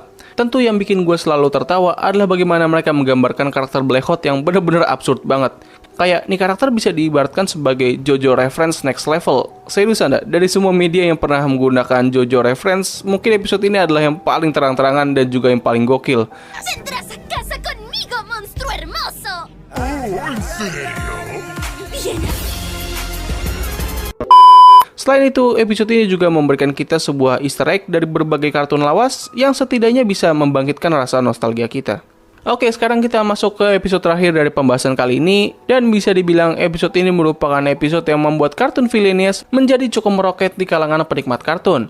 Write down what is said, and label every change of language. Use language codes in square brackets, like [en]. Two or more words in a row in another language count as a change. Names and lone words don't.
[id] Tentu yang bikin gue selalu tertawa adalah bagaimana mereka menggambarkan karakter Blackheart yang benar-benar absurd banget. Kayak, nih karakter bisa diibaratkan sebagai JoJo [en] reference next level. [id] Serius anda, dari semua media yang pernah menggunakan JoJo reference, mungkin episode ini adalah yang paling terang-terangan dan juga yang paling gokil. [es] ¡Vendrás a casa conmigo, monstruo hermoso! Oh, ¿en serio? Bien. [id] Selain itu, episode ini juga memberikan kita sebuah [en] easter egg [id] dari berbagai kartun lawas yang setidaknya bisa membangkitkan rasa nostalgia kita. Oke, sekarang kita masuk ke episode terakhir dari pembahasan kali ini, dan bisa dibilang episode ini merupakan episode yang membuat kartun Villainous menjadi cukup meroket di kalangan penikmat kartun.